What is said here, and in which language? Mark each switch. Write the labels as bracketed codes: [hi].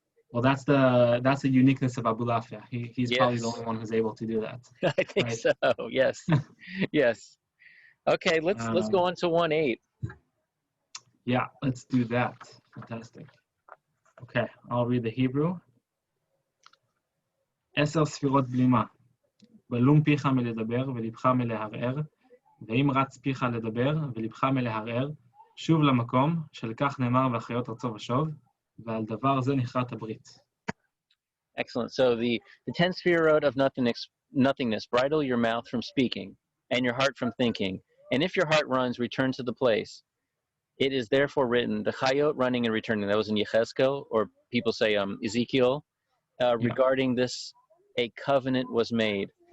[en] Well, that's the uniqueness of Abulafia. He's probably the only one who's able to do that. I think so. Yes. Yes. Okay, let's go on to 1.8. Yeah, let's do that. Fantastic. Okay, I'll read the Hebrew. [he] Eser sfirot blima. ולום פיך מלדבר ולבך מלהרהר, ואם רץ פיך לדבר ולבך מלהרהר, שוב למקום, שלכך נאמר והחיות רצו ושוב, ועל דבר זה נכרת הברית. [en] Excellent. So the 10 sfirot of nothingness, bridle your mouth from speaking, and your heart from thinking. And if your heart runs, return to the place. It is therefore written, the chayot running and returning. That was in Yechezkel, or people say Ezekiel. Regarding this, a covenant was made.